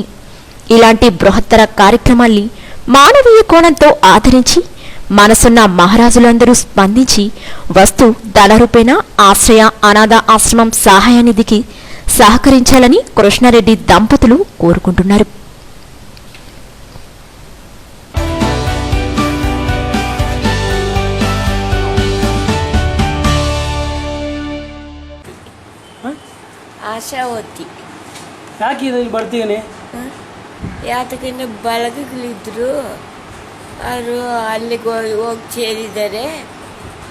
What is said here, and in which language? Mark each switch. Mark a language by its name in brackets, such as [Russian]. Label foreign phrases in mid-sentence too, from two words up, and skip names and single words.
[Telugu] ఇలాంటి బృహత్తర కార్యక్రమాల్ని మానవీయ కోణంతో ఆదరించి మనసున్న మహారాజులందరూ స్పందించి వస్తు ధనరూపేణ ఆశ్రయ అనాథ ఆశ్రమం సహాయ నిధికి సహకరించాలని కృష్ణారెడ్డి దంపతులు కోరుకుంటున్నారు. [Kannada] ಆಶಾವತಿ ಯಾಕೆ ಇಲ್ಲಿ ಬರ್ತೀನಿ? ಯಾತಕಂದ್ರೆ ಬಳಗಗಳಿದ್ರು ಅವರು ಅಲ್ಲಿಗೆ ಹೋಗಿ ಸೇರಿದ್ದಾರೆ.